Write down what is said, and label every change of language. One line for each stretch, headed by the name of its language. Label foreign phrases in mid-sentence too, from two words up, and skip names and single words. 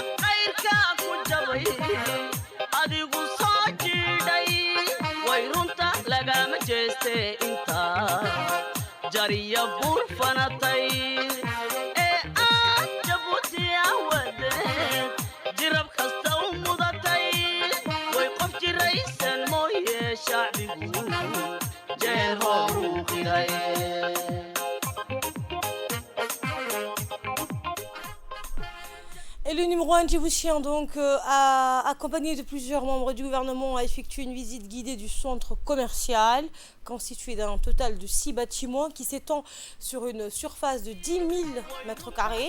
Somali: qayrka ku jabay adigu soo jiidhay way runta lagama jeeste intaa jariya buur fanatay ee aad jabuuti awadeed jirab kasta u mudatay way qof jiraysan mooye shacbigu jeer horu qiray.
French: Et le numéro 1 djiboutien, donc, accompagné de plusieurs membres du gouvernement, a effectué une visite guidée du centre commercial, constitué d'un total de 6 bâtiments qui s'étend sur une surface de 10 000 mètres carrés.